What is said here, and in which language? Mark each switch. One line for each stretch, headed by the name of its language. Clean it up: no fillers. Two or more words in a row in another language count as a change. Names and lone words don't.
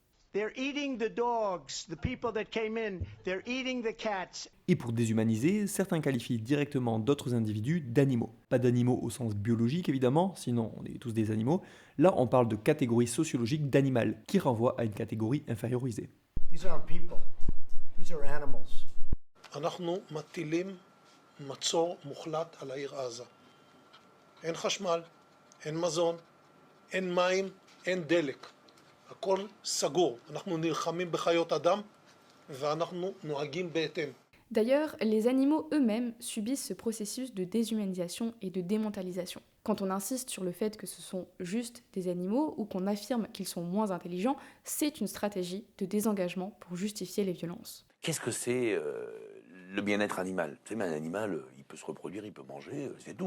French: Et pour déshumaniser, certains qualifient directement d'autres individus d'animaux. Pas d'animaux au sens biologique évidemment, sinon on est tous des animaux. Là on parle de catégorie sociologique d'animal, qui renvoie à une catégorie infériorisée.
English: These aren't people. These are animals.
Hebrew: אנחנו מטילים מצור מוחלט על העיר עזה. אין חשמל, אין מזון, אין מים, אין דלק. הכל סגור. אנחנו נלחמים בחיות אדם ואנחנו נוהגים בהתאם.
French: D'ailleurs, les animaux eux-mêmes subissent ce processus de déshumanisation et de démentalisation. Quand on insiste sur le fait que ce sont juste des animaux ou qu'on affirme qu'ils sont moins intelligents, c'est une stratégie de désengagement pour justifier les violences. Qu'est-ce que c'est le bien-être animal? C'est un animal, il peut se reproduire, il peut manger, c'est tout.